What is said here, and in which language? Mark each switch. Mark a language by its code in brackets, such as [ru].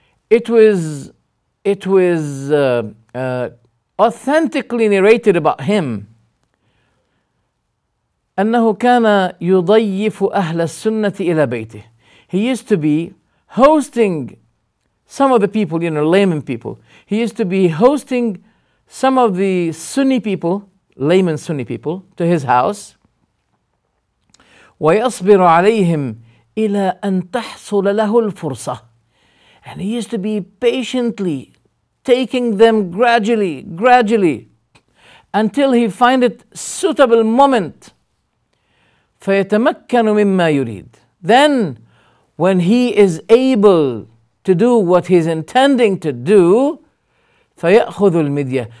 [en] It was authentically narrated about him [ar] أنه كان يضيف أهل السنة إلى بيته. [en] He used to be hosting some of the people, layman people. He used to be hosting some of the Sunni people, layman Sunni people, to his house. [ar] ويصبر عليهم إلى أن تحصل له الفرصة. [en] And he used to be patiently taking them gradually, until he find it suitable moment. [ar] فيتمكن مما يريد. [en] Then, when he is able to do what he's intending to do, [ar] فيأخذ المدية.